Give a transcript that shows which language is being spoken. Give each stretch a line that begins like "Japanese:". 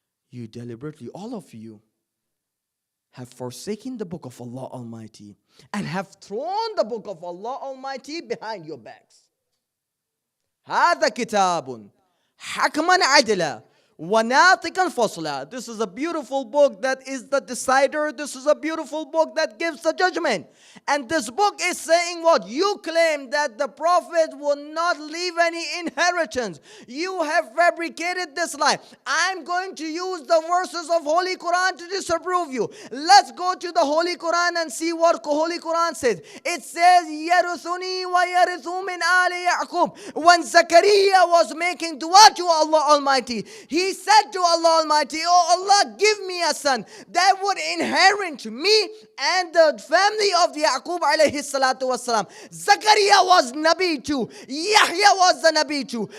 English: You deliberately, all of you, have forsaken the book of Allah Almighty and have thrown the book of Allah Almighty behind your backs.
Arabic: هذا كتاب حكما عدلا وَنَاطِقًا فَصْلًا.
English: This is a beautiful book that is the decider. This is a beautiful book that gives the judgment. And this book is saying what? You claim that the Prophet will not leave any inheritance. You have fabricated this lie. I'm going to use the verses of Holy Quran to disapprove you. Let's go to the Holy Quran and see what Holy Quran says. It says,
Arabic: يَرِثُنِي وَيَرِثُ مِنْ آلِ يَعْقُوبَ.
English: When Zachariah was making dua to Allah Almighty, he said to Allah Almighty, oh Allah, give me a son that would inherit me and the family of Yaqub alayhi salatu wasalam. Zachariah was Nabi too. Yahya was the Nabi too.